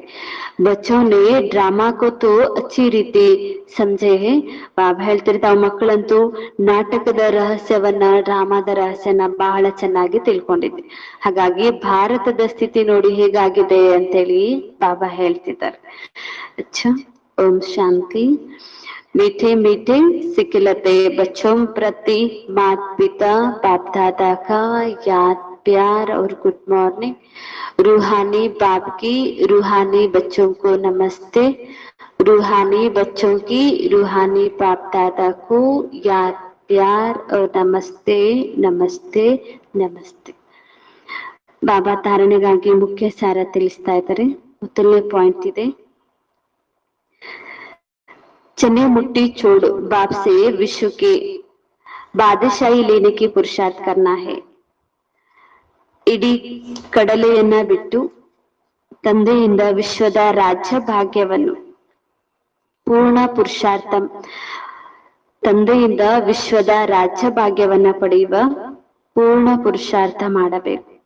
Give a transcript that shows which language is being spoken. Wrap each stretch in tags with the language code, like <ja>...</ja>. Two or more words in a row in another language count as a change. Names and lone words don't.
<hi>बच्चों ने ड्रामा को तो अच्छी रीति समझे हैं,</hi> <kn>ಬಾಬಾ ಹೇಳ್ತಿದ್ರೆ ತಾವು ಮಕ್ಕಳಂತೂ ನಾಟಕದ ರಹಸ್ಯವನ್ನ, ಡ್ರಾಮಾದ ರಹಸ್ಯನ ಬಹಳ ಚೆನ್ನಾಗಿ ತಿಳ್ಕೊಂಡಿದ್ವಿ. ಹಾಗಾಗಿ ಭಾರತದ ಸ್ಥಿತಿ ನೋಡಿ ಹೇಗಾಗಿದೆ ಅಂತೇಳಿ ಬಾಬಾ ಹೇಳ್ತಿದ್ದಾರೆ.</kn> <hi>अच्छा, ओम शांति. मीठे मीठे सिखलते बच्चों प्रति माता पिता बाप दादा का याद प्यार और</hi> <en>good morning.</en> <hi>रूहानी बाप की रूहानी बच्चों को नमस्ते. रूहानी बच्चों की रूहानी बाप दादा को याद प्यार और नमस्ते नमस्ते नमस्ते.</hi> <kn>ಬಾಬಾ ಧಾರಣೆಗಾಗಿ ಮುಖ್ಯ ಸಾರ ತಿಳಿಸ್ತಾ ಇದ್ದಾರೆ. ಮೊದಲನೇ ಪಾಯಿಂಟ್ ಇದೆ,</kn> <hi>चने मुट्ठी छोड़ बाप से विश्व के बादशाही लेने की पुरुषार्थ करना है.</hi> <kn>ಇಡೀ ಕಡಲೆಯನ್ನ ಬಿಟ್ಟು ತಂದೆಯಿಂದ ವಿಶ್ವದ ರಾಜ್ಯ ಭಾಗ್ಯವನ್ನು ಪೂರ್ಣ ಪುರುಷಾರ್ಥ, ತಂದೆಯಿಂದ ವಿಶ್ವದ ರಾಜ್ಯ ಭಾಗ್ಯವನ್ನ ಪಡೆಯುವ ಪೂರ್ಣ ಪುರುಷಾರ್ಥ ಮಾಡಬೇಕು.</kn>